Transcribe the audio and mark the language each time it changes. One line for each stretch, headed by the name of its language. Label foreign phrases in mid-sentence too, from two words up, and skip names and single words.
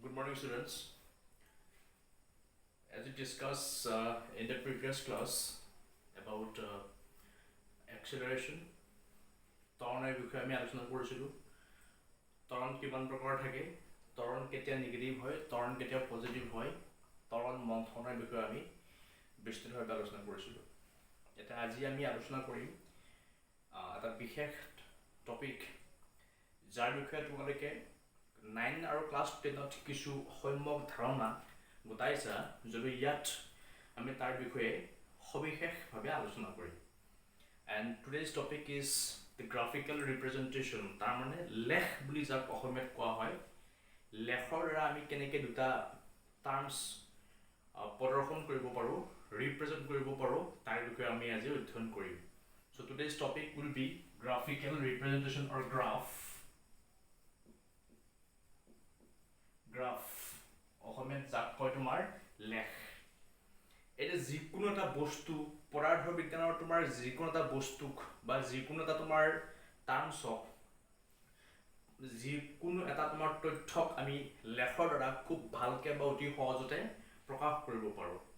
English: morning, students. As we discussed in the previous class about acceleration,
Assamese: ত্বৰণৰ বিষয়ে আমি আলোচনা কৰিছিলোঁ। ত্বৰণ কিমান প্ৰকাৰ থাকে, ত্বৰণ কেতিয়া নিগেটিভ হয়, ত্বৰণ কেতিয়া পজিটিভ হয়, ত্বৰণ মন্থনৰ বিষয়ে আমি বিস্তৃতভাৱে আলোচনা কৰিছিলোঁ। এতিয়া আজি আমি আলোচনা কৰিম এটা বিশেষ টপিক, যাৰ বিষয়ে তোমালোকে 9 আৰু ক্লাছ 10ত কিছু সম্যক ধাৰণা গোটাইছা, যদি ইয়াত আমি তাৰ বিষয়ে সবিশেষভাৱে আলোচনা কৰিম।
English: And today's topic is the graphical representation,
Assamese: তাৰ মানে লেখ বুলি যাক অসমীয়াত কোৱা হয়। লেখৰ দ্বাৰা আমি কেনেকৈ দুটা টাৰ্মছ প্ৰদৰ্শন কৰিব পাৰোঁ, ৰিপ্ৰেজেণ্ট কৰিব পাৰোঁ, তাৰ বিষয়ে আমি আজি অধ্যয়ন কৰিম।
English: So today's topic will be graphical representation or graph.
Assamese: অসমীয়াত যাক কয় তোমাৰ লেখ। এটা যিকোনো এটা বস্তু, পদাৰ্থ বিজ্ঞানৰ তোমাৰ যিকোনো এটা বস্তুক বা যিকোনো এটা তোমাৰ টাৰ্মছক, যিকোনো এটা তোমাৰ তথ্যক আমি লেখৰ দ্বাৰা খুব ভালকৈ বা অতি সহজতে প্ৰকাশ কৰিব পাৰোঁ।